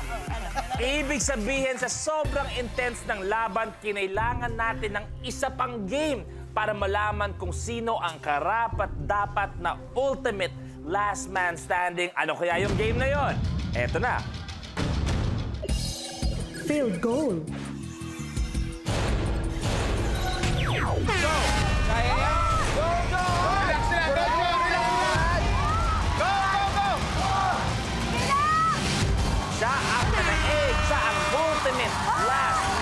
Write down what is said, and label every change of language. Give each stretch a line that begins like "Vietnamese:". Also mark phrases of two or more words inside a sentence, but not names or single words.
Filipino: Ibig sabihin, sa sobrang intense ng laban, kinailangan natin ng isa pang game para malaman kung sino ang karapat-dapat na
English: ultimate last man standing.
Filipino: Ano kaya yung game na yon? Eto na.
English: Field goal. Go!
Filipino: Kaya yan.
English: Go, go! Relax na, go, go! Relax na! Go, go, go!
Filipino: Siya ang nanaig. Siya ang
English: ultimate last